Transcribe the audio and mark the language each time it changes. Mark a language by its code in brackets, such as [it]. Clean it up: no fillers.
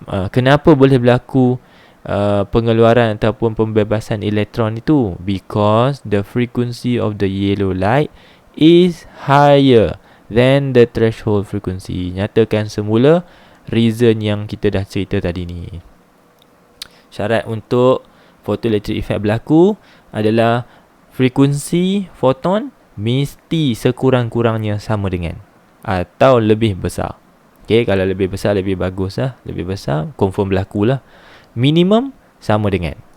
[ms] Kenapa boleh berlaku pengeluaran ataupun pembebasan elektron itu? [en] Because the frequency of the yellow light is higher than the threshold frequency. [ms] Nyatakan semula reason yang kita dah cerita tadi ni. Syarat untuk photoelectric effect berlaku adalah frekuensi foton mesti sekurang-kurangnya sama dengan atau lebih besar. Okay, kalau lebih besar lebih bagus lah. Lebih besar confirm berlaku lah. Minimum sama dengan.